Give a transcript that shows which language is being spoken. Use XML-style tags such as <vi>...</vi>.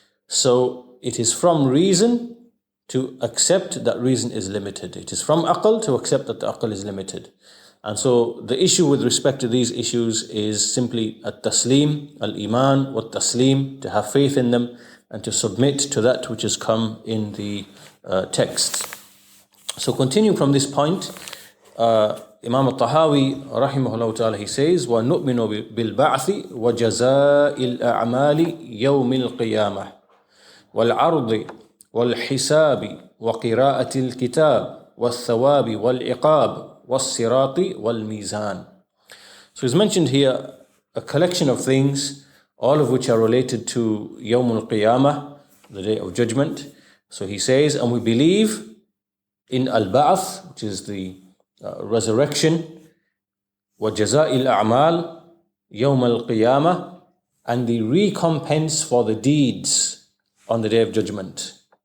<en>So it is from reason to accept that reason is limited. It is from aql to accept that the aql is limited. And so the issue with respect to these issues is simply at-taslim, al-iman, wat-taslim, to have faith in them and to submit to that which has come in the text. So continuing from this point, Imam al-Tahaawiyyah rahimahullah ta'ala, he says,</en> <ar>وَنُؤْمِنُ بِالْبَعْثِ وَجَزَاءِ الْأَعْمَالِ يَوْمِ الْقِيَامَةِ وَالْعَرْضِ وَالْحِسَابِ وَقِرَاءَةِ الْكِتَابِ وَالثَّوَابِ وَالْعِقَابِ وَالصِّرَاطِ وَالْمِيزَانِ.</ar> <en>So he's mentioned here a collection of things, all of which are related to Yawm al-Qiyamah, the day of judgment. So he says, and we believe in al-Ba'ath, which is the resurrection,</en> <ar>وَجَزَاءِ الْأَعْمَالِ يَوْمَ الْقِيَامَةِ,</ar> <en>and the recompense for the deeds on the day of judgment.</en>